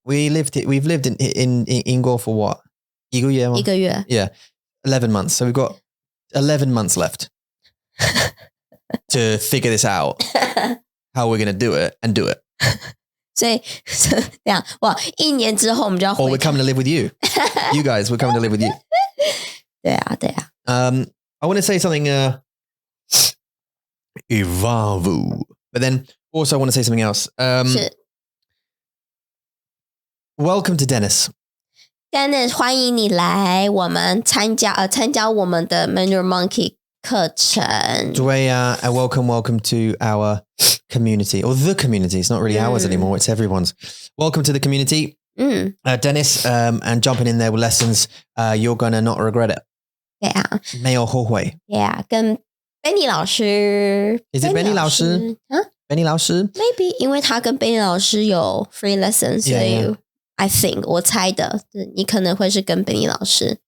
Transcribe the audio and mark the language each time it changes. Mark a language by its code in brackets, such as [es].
[en] We've lived in [zh] 英国 [en] for what? [zh] 一个月吗？一个月。 [en] Yeah, 11 months. So we've got 11 months left to figure this out. How we're going to do it and do it. [zh] 所以这样哇，1年之后我们就要回。 [en] Or we're coming to live with you. You guys, we're coming to live with you. [zh] 对啊，对啊。 [en] I want to say something. Evavu. But then also I want to say something else. [zh] 是。 [en] Welcome to Dennis.Dennis， [zh] 欢迎你来我们参加我们的 Mandarin Monkey 课程。对啊 [en] and welcome to our community or the community. It's not really ours anymore. It's everyone's. Welcome to the community. Dennis, and jumping in there with lessons. You're gonna not regret it. [zh] 对啊，没有后悔。 [en] Yeah， [zh] 跟 Benny 老师。 [en] Is it Benny [zh] 老师？ [en] Benny 老师？ Maybe [zh] 因为他跟 Benny 老师有 [en] free lessons， [zh] 所以。 [en] I think [zh] 我猜的，你可能会是跟 Benny 老师。